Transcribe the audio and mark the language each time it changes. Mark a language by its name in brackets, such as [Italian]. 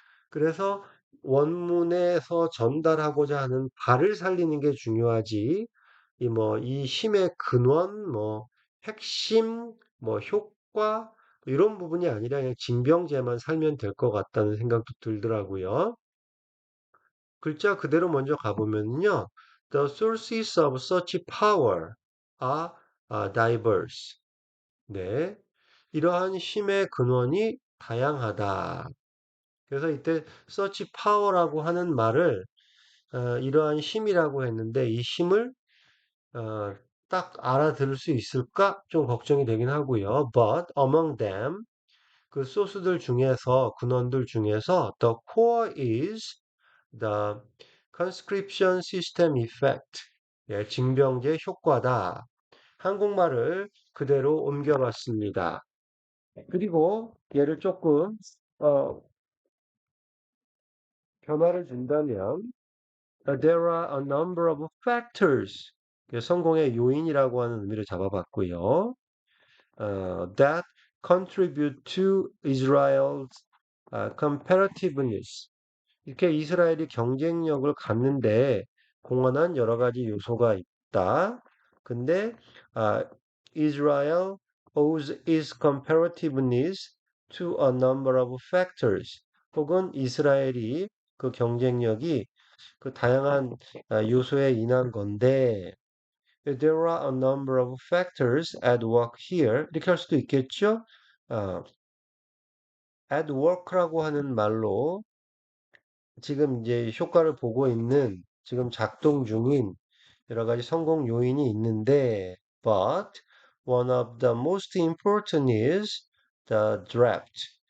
[Korean] 그래서 원문에서 전달하고자 하는 발을 살리는 게 중요하지. 이 힘의 근원, 핵심, 효과, 이런 부분이 아니라 그냥 징병제만 살면 될 것 같다는 생각도 들더라고요. 글자 그대로 먼저 가보면요. [English] The sources of such power are diverse. [Korean] 네. 이러한 힘의 근원이 다양하다. 그래서 이때 such power라고 하는 말을 이러한 힘이라고 했는데 이 힘을 어, 딱 알아들을 수 있을까? 좀 걱정이 되긴 하고요. [English] But among them, [Korean] 그 소스들 중에서, 근원들 중에서 [English] the core is the conscription system effect. [Korean] 예, 징병제 효과다. 한국말을 그대로 옮겨봤습니다. 그리고 얘를 조금 어, 변화를 준다면 [English] there are a number of factors. [Korean] 성공의 요인이라고 하는 의미를 잡아봤고요. [English] That contribute to Israel's competitiveness. [Korean] 이렇게 이스라엘이 경쟁력을 갖는데 공헌한 여러 가지 요소가 있다. [English] 근데 Israel owes its competitiveness to a number of factors. [Korean] 혹은 이스라엘이 그 경쟁력이 그 다양한 요소에 인한 건데 [English] there are a number of factors at work here. [Korean] 이렇게 할 수도 있겠죠? 아, at work라고 하는 말로 지금 이제 효과를 보고 있는 지금 작동 중인 여러 가지 성공 요인이 있는데 [English] but one of the most important is the draft.